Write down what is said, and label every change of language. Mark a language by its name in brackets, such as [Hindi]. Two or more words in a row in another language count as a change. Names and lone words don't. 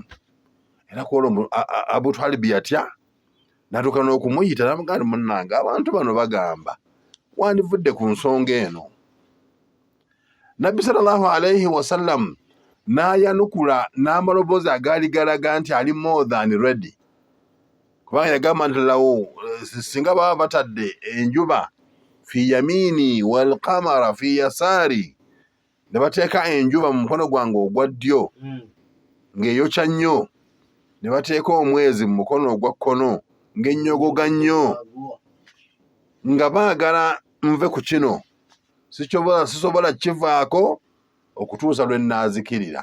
[Ganda] Era kwolwo Abu Twalibi yatya, n'atuuka n'okumuyita n'amugamba munnange abantu bano bagamba wandivudde ku nsonga eno. Nabbi sallallahu alayhi wasallam n'ayanukula n'amaloboozi agaali galaga nti ali [English] more than ready, [Ganda] kubanga yagamba nti lawo singa baba batadde enjuba [Arabic] في يميني والقمر في يساري, [Ganda] ne bateeka enjuba mu mukono gwange ogwa ddyo ng'eyokya nnyo, ne bateeka omwezi mu mukono ogwa kkono ng'ennyogoga nnyo, nga baagala nve ku kino sisobola kivaako okutuusa lwe nnaazikirira.